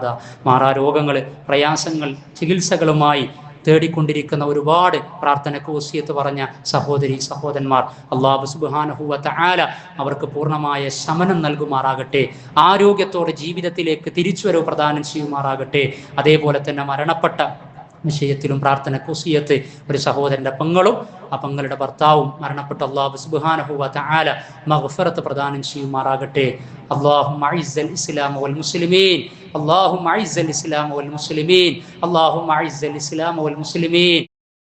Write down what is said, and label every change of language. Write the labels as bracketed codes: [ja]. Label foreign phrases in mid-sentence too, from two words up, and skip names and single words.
[ml] മാറാരോഗങ്ങൾ, പ്രയാസങ്ങൾ, ചികിത്സകളുമായി തേടിക്കൊണ്ടിരിക്കുന്ന ഒരുപാട് പ്രാർത്ഥനയ്ക്ക് വസിയത്ത് പറഞ്ഞ സഹോദരി സഹോദരന്മാർ, അല്ലാഹു [ar] سبحانه وتعالى [ml] അവർക്ക് പൂർണ്ണമായ ശമനം നൽകുമാറാകട്ടെ. ആരോഗ്യത്തോടെ ജീവിതത്തിലേക്ക് തിരിച്ചുവരവ് പ്രദാനം ചെയ്യുമാറാകട്ടെ. അതേപോലെ തന്നെ മരണപ്പെട്ട വിഷയത്തിലും പ്രാർത്ഥനയ്ക്ക് വസിയത്ത്. ഒരു സഹോദരന്റെ പെങ്ങളും ആ പെങ്ങളുടെ ഭർത്താവും മരണപ്പെട്ട അല്ലാഹു [ar] سبحانه وتعالى [ml] മഗ്ഫിറത്ത് പ്രദാനം ചെയ്യുമാറാകട്ടെ. [ar] اللهم اعز الاسلام والمسلمين اللهم اعز الاسلام والمسلمين اللهم اعز الاسلام والمسلمين